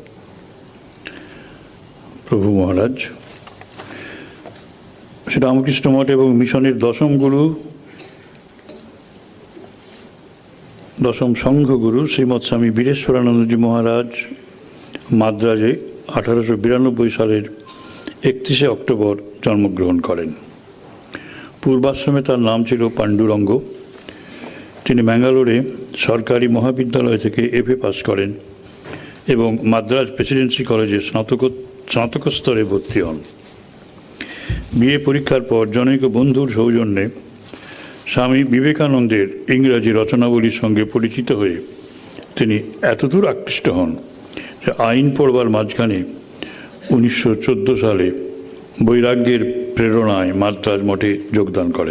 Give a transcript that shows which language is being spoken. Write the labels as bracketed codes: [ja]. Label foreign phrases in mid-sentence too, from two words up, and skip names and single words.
[bn] প্রভু মহারাজ শ্রী রামকৃষ্ণ মঠ এবং মিশনের দশম গুরু দশম সংঘ গুরু শ্রীমদ স্বামী বীরেশ্বরানন্দ জী মহারাজ মাদ্রাজে 1892 সালের 31 অক্টোবর জন্মগ্রহণ করেন। পূর্বাশ্রমে তার নাম ছিলো পাণ্ডুরঙ্গ। তিনি ব্যাঙ্গালোরে সরকারি মহাবিদ্যালয় থেকে এফএ পাস করেন এবং মাদ্রাজ প্রেসিডেন্সি কলেজে স্নাতক স্তরে ভর্তি হন। বিএ পরীক্ষার পর জনৈক বন্ধুর সৌজন্যে স্বামী বিবেকানন্দের ইংরাজি রচনাবলীর সঙ্গে পরিচিত হয়ে তিনি এতদূর আকৃষ্ট হন যে আইন পড়বার মাঝখানে 1914 সালে বৈরাগ্যের প্রেরণায় মাদ্রাজ মঠে যোগদান করেন।